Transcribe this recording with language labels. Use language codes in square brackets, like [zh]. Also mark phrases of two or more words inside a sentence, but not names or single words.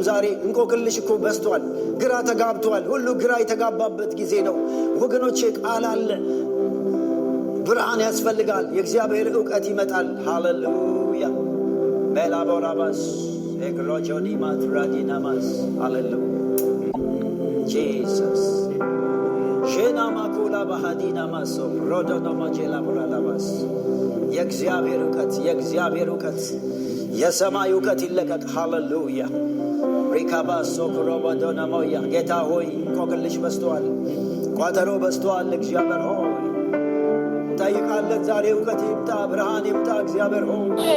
[am] ዛሬ እንቆቅልሽ እኮ በዝቷል፣ ግራ ተጋብቷል። ሁሉ ግራ የተጋባበት ጊዜ ነው ወገኖቼ። ቃል አለ፣ ብርሃን ያስፈልጋል። የእግዚአብሔር እውቀት ይመጣል። ሃሌሉያ ቤላቦራባስ ኤግሎጆኒ ማትራዲናማስ ሃሌሉያ Jesus. Jena makula bahadina maso rodono majela bralabas. የእግዚአብሔር እውቀት የሰማይ እውቀት ይለቀቅ። ሃሌሉያ ሪካባስ ሶክሮባዶና ሞያ። ጌታ ሆይ እንቆቅልሽ በዝቷል፣ ቋጠሮ በዝቷል። እግዚአብሔር ሆይ ጠይቃለን። ዛሬ እውቀት ይምጣ፣ ብርሃን ይምጣ። እግዚአብሔር ሆይ